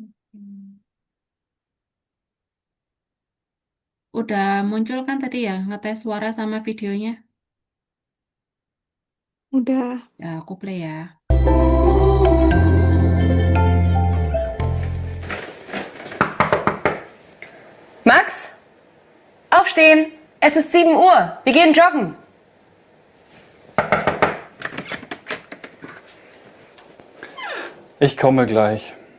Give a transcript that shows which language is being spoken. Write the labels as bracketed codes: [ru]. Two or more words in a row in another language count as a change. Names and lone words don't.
[id] Udah muncul kan tadi ya, ngetes suara sama videonya? Udah. Ya, aku play ya. [de] Max, aufstehen! Es ist 7 Uhr. Wir gehen joggen. Ich komme gleich.